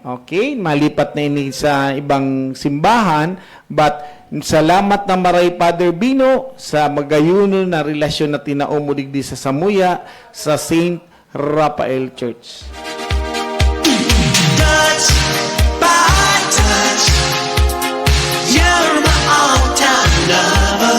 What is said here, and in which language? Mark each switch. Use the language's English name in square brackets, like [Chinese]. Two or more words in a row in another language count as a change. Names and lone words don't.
[English] Okay? [Bikol] Malipat na ini sa ibang simbahan, but salamat na maray Father Bino sa magayuno na relasyon na tinaom mo digdi sa samuya sa St. Rafael Church. [English] Touch by touch, you're my all-time lover.